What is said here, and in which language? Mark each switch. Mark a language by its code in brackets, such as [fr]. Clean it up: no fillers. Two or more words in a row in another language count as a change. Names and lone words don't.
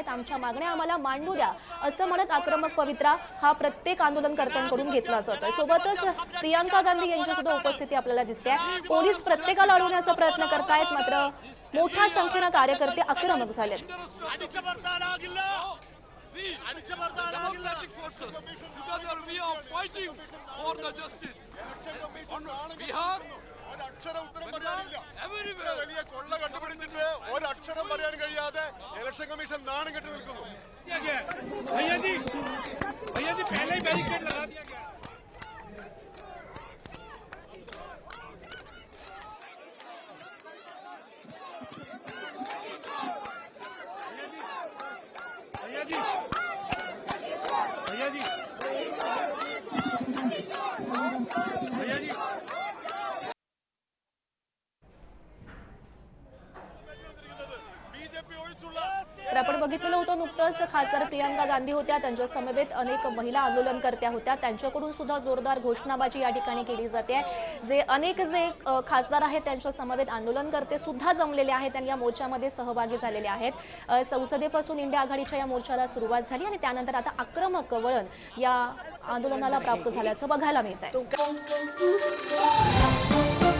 [mr] आमच्या मागण्या आम्हाला मांडू द्या असं म्हणत आक्रमक पवित्रा हा प्रत्येक आंदोलनकर्त्यांकडून घेतला जातोय। सोबतच प्रियांका गांधी यांची सुद्धा उपस्थिती आपल्याला दिसते। पोलीस प्रत्येकाला अडवण्याचा प्रयत्न करतायत, मात्र मोठ्या संख्येने कार्यकर्ते आक्रमक झालेत। [en] We, democratic forces, together we are fighting for the justice. On Bihar, everywhere. [ml] വലിയ കൊള്ള കണ്ടുപിടിച്ചിട്ട് ഒരക്ഷരം പറയാൻ കഴിയാതെ ഇലക്ഷൻ കമ്മീഷൻ നാണം കെട്ടി നിൽക്കുന്നു. [hi] भैया जी पहले ही बैरिकेड लगा दिया गया। भैया जी भैया जी भैया जी [ml] ബിജെപി ഒഴിച്ചുള്ള [mr] तर आपण बघितलेलं होतं नुकतंच खासदार प्रियंका गांधी होत्या, त्यांच्या समवेत अनेक महिला आंदोलनकर्त्या होत्या, त्यांच्याकडून सुद्धा जोरदार घोषणाबाजी या ठिकाणी केली जाते. जे अनेक खासदार आहेत त्यांच्या समवेत आंदोलनकर्ते सुद्धा जमलेले आहेत आणि या मोर्चामध्ये सहभागी झालेले आहेत. संसदेपासून इंडिया आघाडीच्या या मोर्चाला सुरुवात झाली आणि त्यानंतर आता आक्रमक वळण या आंदोलनाला प्राप्त झाल्याचं बघायला मिळत आहे.